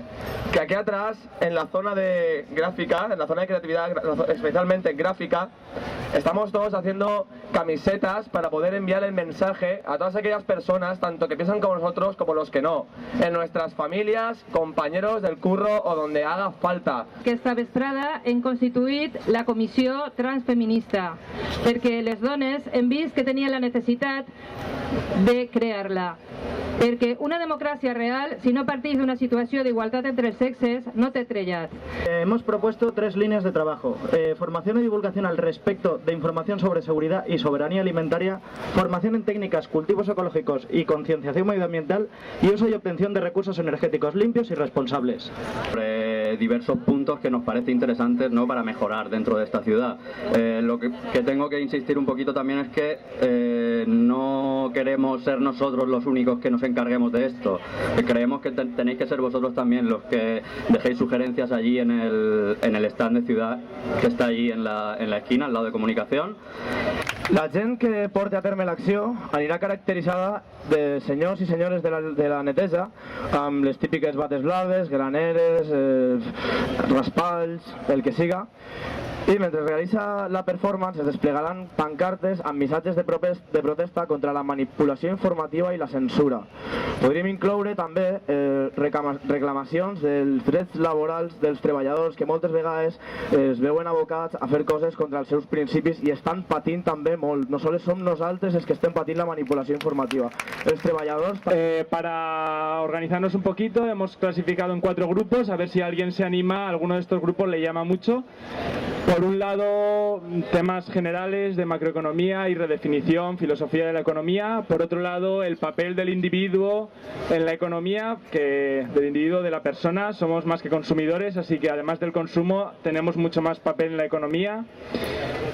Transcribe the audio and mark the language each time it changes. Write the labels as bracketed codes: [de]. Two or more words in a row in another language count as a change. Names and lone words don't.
[es] Que aquí atrás, en la zona de gráfica, en la zona de creatividad, especialmente gráfica, estamos todos haciendo camisetas para poder enviar el mensaje a todas aquellas personas, tanto que piensan como nosotros como los que no, en nuestras familias, compañeros del curro o donde haga falta. [ca] Aquesta vesprada hem constituït la comissió transfeminista perquè les dones hem vist que tenien la necessitat de crear-la. Perquè una democràcia real, si no partís d'una situació d'igualtat entre els sexes, no té trellat. [es] Hemos propuesto 3 líneas de trabajo: formación y divulgación al respecto de información sobre seguridad y soberanía alimentaria, formación en técnicas, cultivos ecológicos y concienciación medioambiental, y uso y obtención de recursos energéticos limpios y responsables. Sobre diversos puntos que nos parece interesantes, ¿no?, para mejorar dentro de esta ciudad. Lo que tengo que insistir un poquito también es que no queremos ser nosotros los únicos que nos encarguemos de esto. Creemos que tenéis que ser vosotros también los que dejéis sugerencias allí en el stand de ciudad que està allí en la esquina, al lado de comunicación. [ca] La gent que porti a terme l'acció anirà caracteritzada de senyors i senyores de la neteja, amb les típiques bates blaves, graneres, raspalls, el que siga. I mentre realitza la performance es desplegaran pancartes amb missatges de protesta contra la manipulació informativa i la censura. Podríem incloure també reclamacions dels drets laborals dels treballadors que moltes vegades es veuen abocats a fer coses contra els seus principis i estan patint també molt. No sols som nosaltres els que estem patint la manipulació informativa. Els treballadors... [es] Para organizarnos un poquito hemos clasificado en 4 grupos, a ver si alguien se anima, a alguno de estos grupos le llama mucho. Por un lado, temas generales de macroeconomía y redefinición, filosofía de la economía. Por otro lado, el papel del individuo en la economía, que del individuo, de la persona, somos más que consumidores, así que además del consumo tenemos mucho más papel en la economía.